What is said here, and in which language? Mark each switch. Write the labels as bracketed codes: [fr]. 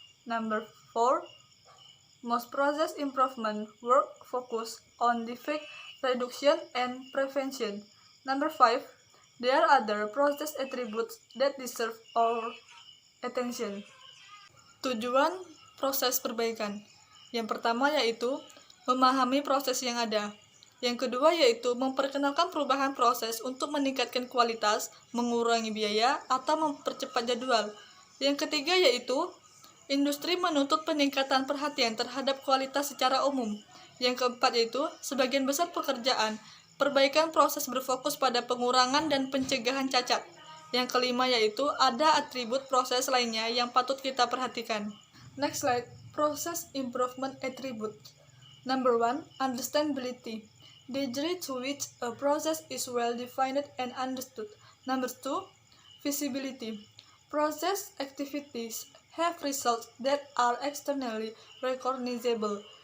[en] Number 4, most process improvement work focus on defect reduction and prevention. Number 5, there are other process attributes that deserve our attention. [id] Tujuan proses perbaikan. Yang pertama yaitu memahami proses yang ada. Yang kedua yaitu memperkenalkan perubahan proses untuk meningkatkan kualitas, mengurangi biaya, atau mempercepat jadwal. Yang ketiga yaitu industri menuntut peningkatan perhatian terhadap kualitas secara umum. Yang keempat yaitu sebagian besar pekerjaan, perbaikan proses berfokus pada pengurangan dan pencegahan cacat. Yang kelima yaitu ada atribut proses lainnya yang patut kita perhatikan. [en] Next slide, process improvement attribute. Number 1, understandability. The degree to which a process is well defined and understood. Number 2, visibility. Process activities have results that are externally recognizable.